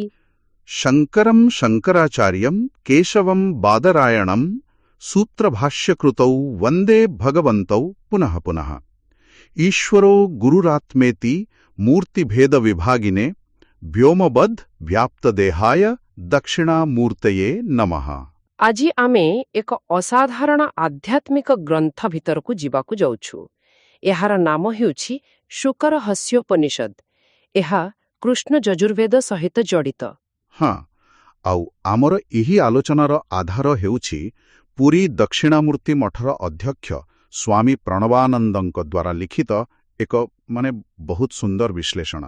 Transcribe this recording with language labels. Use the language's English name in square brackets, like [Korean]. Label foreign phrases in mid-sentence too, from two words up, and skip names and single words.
[Sanskrit] शङ्करं शङ्कराचार्यं केशवं बादरायणं सूत्रभाष्यकृतौ वन्दे भगवन्तौ पुनः पुनः। ईश्वरो गुरुरात्मेति मूर्तिभेदविभागिने व्योमबद्ध व्याप्तदेहाय दक्षिणामूर्तये नमः। [Odia] ଆଜି ଆମେ ଏକ ଅସାଧାରଣ ଆଧ୍ୟାତ୍ମିକ ଗ୍ରନ୍ଥ ଭିତରକୁ ଯିବାକୁ ଯାଉଛୁ। ଏହାର ନାମ ହେଉଛି ଶୁକରହସ୍ୟୋପନିଷଦ୍। ଏହା କୃଷ୍ଣ ଯଜୁର୍ବେଦ ସହିତ ଜଡ଼ିତ। ହଁ, ଆଉ ଆମର ଏହି ଆଲୋଚନାର ଆଧାର ହେଉଛି ପୁରୀ ଦକ୍ଷିଣାମୂର୍ତ୍ତି ମଠର ଅଧ୍ୟକ୍ଷ ସ୍ୱାମୀ ପ୍ରଣବାନନ୍ଦଙ୍କ ଦ୍ୱାରା ଲିଖିତ ଏକ ବହୁତ ସୁନ୍ଦର ବିଶ୍ଳେଷଣ।